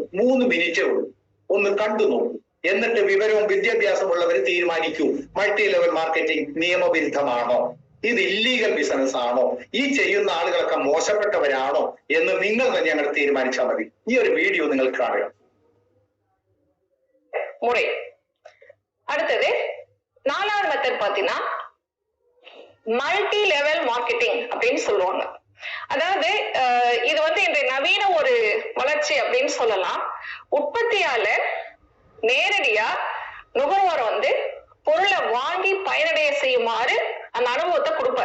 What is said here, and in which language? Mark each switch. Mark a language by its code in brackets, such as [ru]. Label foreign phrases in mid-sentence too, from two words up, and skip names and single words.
[ml] 3 മിനിറ്റേ ഉള്ളൂ. ഒന്ന് കണ്ടു നോക്കൂ. എന്നിട്ട് വിവരവും വിദ്യാഭ്യാസമുള്ളവർ തീരുമാനിക്കൂ, [en] multi level marketing [ml] നിയമവിരുദ്ധമാണോ, ഇത് [en] illegal business [ml] ആണോ, ഈ ചെയ്യുന്ന ആളുകളൊക്കെ മോശപ്പെട്ടവരാണോ എന്ന് നിങ്ങൾ തന്നെ അങ്ങനെ തീരുമാനിച്ചാൽ മതി. ഈ ഒരു വീഡിയോ നിങ്ങൾ കാണുക. [ta] முறை. அடுத்தது 4வது மெத்தட் பாத்தீங்கன்னா [en] multi level marketing [ta] அப்படின்னு சொல்லுவாங்க. அதாவது இது இன்றைய நவீன ஒரு வளர்ச்சி அப்படின்னு சொல்லலாம். உற்பத்தியாளர் நேரடியா நுகர்வோர் பொருளை வாங்கி பயனடைய செய்யுமாறு அந்த அனுபவத்தை கொடுப்பாரு.